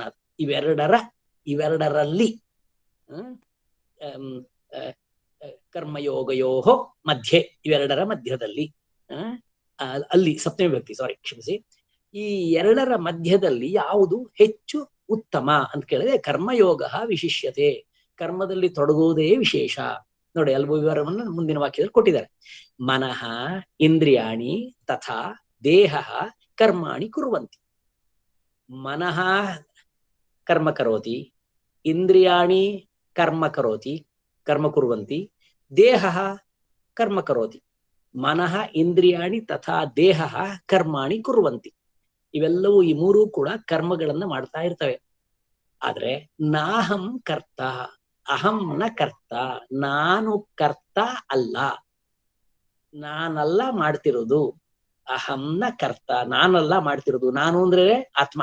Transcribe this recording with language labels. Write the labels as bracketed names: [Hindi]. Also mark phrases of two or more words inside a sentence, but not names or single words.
[Kannada] ಇವೆರಡರಲ್ಲಿ ಕರ್ಮಯೋಗಯೋಹೋ ಮಧ್ಯೆ, ಇವೆರಡರ ಮಧ್ಯದಲ್ಲಿ, ಅಲ್ಲಿ ಸಪ್ತಮಿ ವಿಭಕ್ತಿ, ಕ್ಷಮಿಸಿ. ಈ ಎರಡರ ಮಧ್ಯದಲ್ಲಿ ಯಾವುದು ಹೆಚ್ಚು ಉತ್ತಮ ಅಂತ ಕೇಳಿದ್ರೆ ಕರ್ಮಯೋಗ ವಿಶಿಷ್ಯತೆ. ಕರ್ಮದಲ್ಲಿ ತೊಡಗುವುದೇ ವಿಶೇಷ. ನೋಡಿ, ಅಲ್ವ ವಿವರವನ್ನು ಮುಂದಿನ ವಾಕ್ಯದಲ್ಲಿ ಕೊಟ್ಟಿದ್ದಾರೆ. [Sanskrit] ಮನಃ ಇಂದ್ರಿಯಾಣಿ ತಥಾ ದೇಹ ಕರ್ಮಾಣಿ ಕುರ್ವಂತಿ. ಮನಃ ಕರ್ಮ ಕರೋತಿ, ಇಂದ್ರಿಯಾಣಿ ಕರ್ಮ ಕರೋತಿ, ಕರ್ಮ ಕುರ್ವಂತಿ, ದೇಹ ಕರ್ಮ ಕರೋತಿ. ಮನಃ ಇಂದ್ರಿಯಾಣಿ ತಥಾ ದೇಹ ಕರ್ಮಾಣಿ ಕುರ್ವಂತಿ. [Kannada] ಇವೆಲ್ಲವೂ ಈ ಮೂರು ಕೂಡ ಕರ್ಮಗಳನ್ನ ಮಾಡ್ತಾ ಇರ್ತವೆ. ಆದ್ರೆ [Sanskrit] ನಾಹಂ ಕರ್ತ, ಅಹಂ ನ ಕರ್ತ, [Kannada] ನಾನು ಕರ್ತ ಅಲ್ಲ, ನಾನಲ್ಲ ಮಾಡ್ತಿರೋದು. [Sanskrit] ಅಹಂ ನ ಕರ್ತ, [Kannada] ನಾನಲ್ಲ ಮಾಡ್ತಿರೋದು. ನಾನು ಅಂದ್ರೆ ಆತ್ಮ.